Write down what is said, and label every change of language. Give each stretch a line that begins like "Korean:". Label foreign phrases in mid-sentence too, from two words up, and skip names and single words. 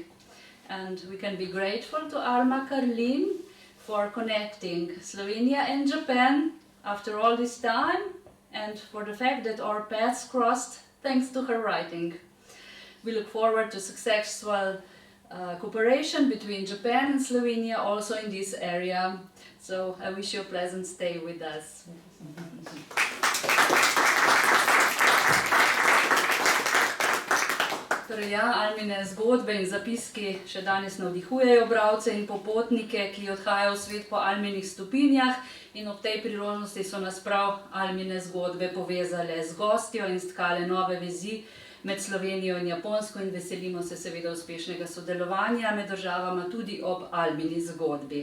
English: And we can be grateful to Alma Karlin for connecting Slovenia and Japan after all this time, and for the fact that our paths crossed thanks to her writing. We look forward to successful cooperation between Japan and Slovenia also in this area. So I wish you a pleasant stay with us.
Slovenian: Torej ja, Almine zgodbe in zapiski še danes navdihujejo bralce in popotnike, ki odhajajo v svet po Alminih stopinjah, in ob tej priložnosti so nas prav Almine zgodbe povezale z gostjo in stkale nove vezi med Slovenijo in Japonsko, in veselimo se seveda uspešnega sodelovanja med državama tudi ob Almini zgodbi.